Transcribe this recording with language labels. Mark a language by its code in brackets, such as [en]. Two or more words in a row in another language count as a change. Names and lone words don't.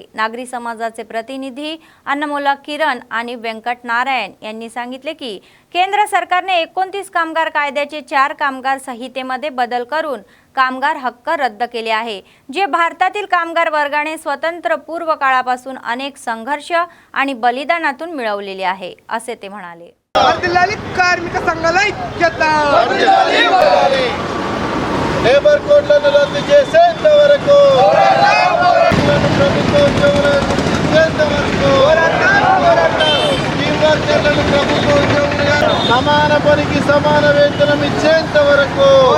[mr] नागरी समाजाचे प्रतिनिधी अन्नमोला किरण आणि व्यंकट नारायण यांनी सांगितले की केंद्र सरकारने 29 कामगार कायद्याचे 4 कामगार संहितेमध्ये बदल करून कामगार हक्क रद्द केले आहे, जे भारतातील कामगार वर्गाने स्वतंत्र पूर्व काळापासून अनेक संघर्ष आणि बलिदानातून मिळवलेले आहे असे ते म्हणाले. [te] కార్మిక సంఘాల ఐక్యత లేబర్ కోడ్లను రద్దు చేసేంత వరకు ప్రభుత్వ ఉద్యోగులను ప్రభుత్వ ఉద్యోగులుగా సమాన పనికి సమాన వేతనం ఇచ్చేంత వరకు